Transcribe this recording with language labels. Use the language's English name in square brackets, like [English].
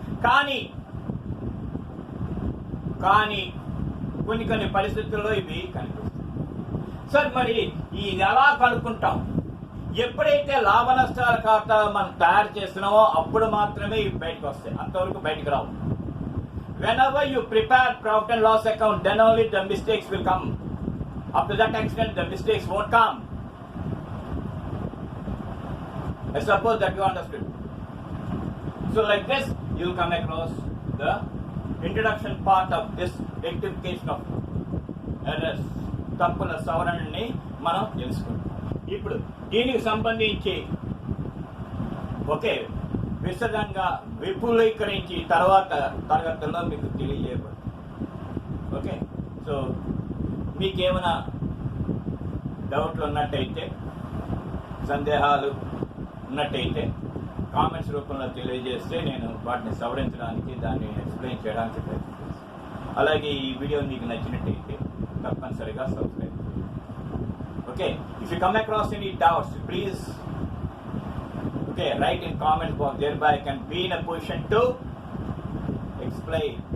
[Telugu] కానీ కొన్ని పరిస్థితుల్లో ఇవి కనిపిస్తాయి. సార్ మరి ఇది ఎలా కనుక్కుంటాం? ఎప్పుడైతే లాభ నష్టాల ఖాతా మనం తయారు చేస్తున్నామో అప్పుడు మాత్రమే ఇవి బయటకు వస్తాయి, అంతవరకు బయటకు రావు. [English] Whenever you prepare profit and loss account, then only the mistakes will come. Up to that extent, the mistakes won't come. I suppose that you understood. So like this, you will come across the introduction part of this rectification of errors. [Telugu] తప్పుల సవరణని మనం తెలుసుకుంటాం. ఇప్పుడు దీనికి సంబంధించి ఒకే విశదంగా విపులీకరించి తర్వాత తరగతుల్లో మీకు తెలియజేయబడుతుంది. Okay, so మీకేమైనా డౌట్లు ఉన్నట్టయితే, సందేహాలు ఉన్నట్టయితే కామెంట్స్ రూపంలో తెలియజేస్తే నేను వాటిని సవరించడానికి, దాన్ని ఎక్స్ప్లెయిన్ చేయడానికి ప్రయత్నిస్తాను. అలాగే ఈ వీడియో మీకు నచ్చినట్టయితే తప్పనిసరిగా సబ్స్క్రైబ్ చేయండి. [English] Okay, if you come across any doubts, please write in comment box, thereby I can be in a position to explain.